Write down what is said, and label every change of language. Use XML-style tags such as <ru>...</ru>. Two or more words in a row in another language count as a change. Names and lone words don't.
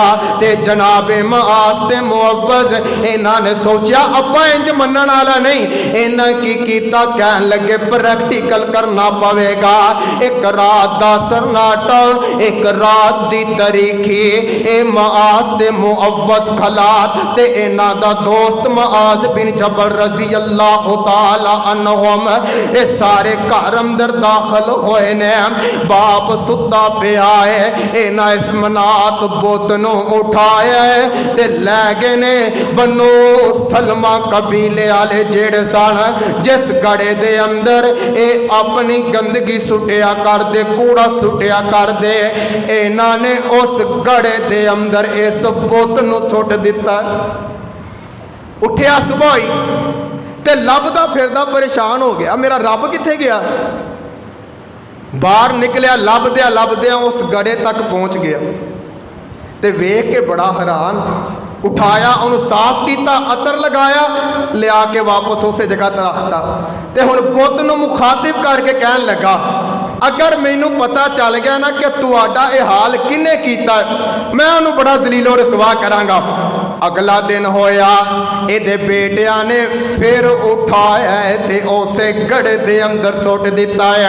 <pa>تے جنابِ معاذ تے معوذ اِنہاں نے سوچا ابا اینج منن والا نہیں، اِنہاں کی کیتا، کہن لگے پریکٹیکل کرنا پوے گا. اک رات دا سناٹا، اک رات دی تاریکی، اے معاذ تے معوذ خلات تے اِنہاں دا دوست معاذ بن جبل</pa> <ar>رضي الله تعالى عنهم</ar> <pa>اے سارے گھر اندر داخل ہوئے نے. باپ سُتا پیا ہے، اِنہاں اس منات بت نوں اٹھایا ہے تے لے گئے نے بنو سلمہ قبیلے والے جیہڑے سن، جس گڑھے دے اندر اے اپنی گندگی سٹیا کر دے، کوڑا سٹیا کر دے، اِنہاں نے اس گڑھے دے اندر اس بت نوں سٹ دتا. اٹھیا صبح ہی تے لبھدا پھردا پریشان ہو گیا، میرا رب کتھے گیا. باہر نکلیا، لبھدیا اس گڑھے تک پہنچ گیا تے ویکھ کے بڑا حیران. اٹھایا، انہوں نے صاف کیا، عطر لگایا، لیا کے واپس اس جگہ پر رکھتا. تو ہن بت نوں مخاطب کر کے کہن لگا، اگر مینوں پتا چل گیا نا کہ تہاڈا یہ حال کنے کیتا، میں انہوں نے بڑا ذلیل و رسوا کراں گا. اگلا دن ہویا، ایہدے بیٹیاں نے فیر اٹھایا تے اسے گڑھے دے اندر سٹ دتا ہے.</pa>